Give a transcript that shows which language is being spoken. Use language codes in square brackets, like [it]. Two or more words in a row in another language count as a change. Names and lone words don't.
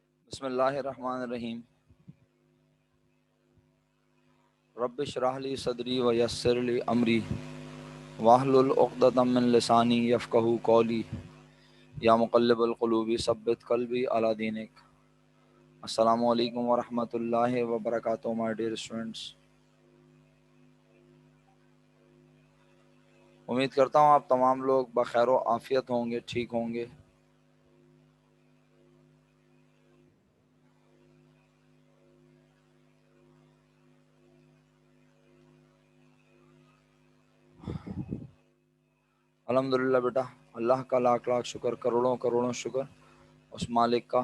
[ar] बिस्मिल्लाहिर्रहमानिर्रहीम। رب اشرح لي صدري ويسر لي أمري واحلل عقدة من لساني يفقهوا قولي يا مقلب القلوب ثبت قلبي على دينك. السلام عليكم ورحمة الله وبركاته [en] my dear students. [hi] उम्मीद करता हूँ आप तमाम लोग बखैर व आफ़ियत होंगे, ठीक होंगे। अल्हम्दुलिल्लाह बेटा, अल्लाह का लाख लाख शुक्र, करोड़ों करोड़ों शुक्र उस मालिक का।